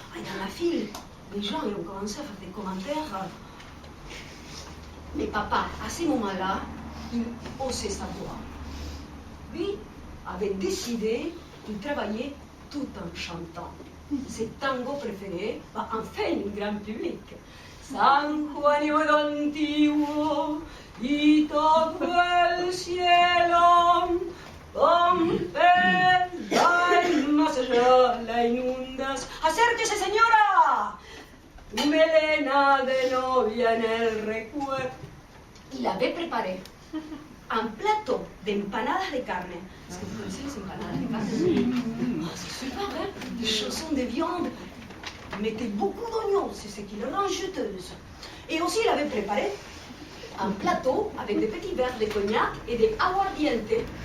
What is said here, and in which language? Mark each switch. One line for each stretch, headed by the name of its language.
French: Et dans la file, les gens ils ont commencé à faire des commentaires. Mais papa, à ce moment-là, il haussait sa voix. Lui avait décidé de travailler tout en chantant. Ses tangos préférés, enfin un grand public.
Spanish: San Juanito antiguo y todo el cielo, Pompeya y más allá la inundas. ¡Acérquese, señora! Tu melena de novia en el recuerdo.
French: Il avait préparé un plateau d'empanadas de carne. Est-ce que vous connaissez les empanadas de carne? Oh, c'est super, hein? Des chaussons de viande. Mettez beaucoup d'oignons, c'est ce qui le rend juteuse. Et aussi, il avait préparé un plateau avec des petits verres de cognac et des aguardiente.